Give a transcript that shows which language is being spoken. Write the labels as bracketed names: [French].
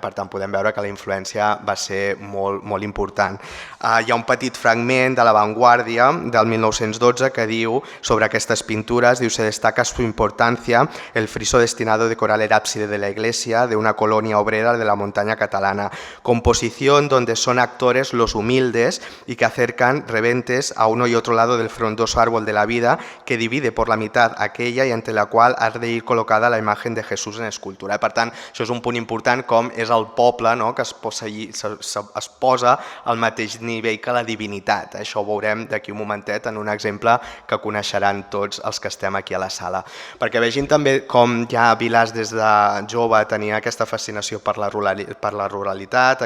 [Catalan] Per tant, podem veure que la influència va ser molt, molt important. Hi ha un petit fragment de La Vanguardia del 1912 que diu sobre aquestes pintures, diu: [Spanish] se destaca su importancia el friso destinado a decorar el ábside de la iglesia de una colonia obrera de la montaña catalana, composición donde son actores los humildes y que acercan reventes a uno y otro lado del frondoso árbol de la vida que divide por la mitad aquella y ante la qual ha de ir colocada la imagen de Jesús en escultura. [Catalan] Per tant, això és un punt important, com és el poble que es posa al mateix nivell que la divinitat. Això ho veurem d'aquí un momentet en un exemple que coneixeran tots els que estem aquí a la sala. Perquè vegin també com ja Vilàs des de jove tenia aquesta fascinació per la ruralitat.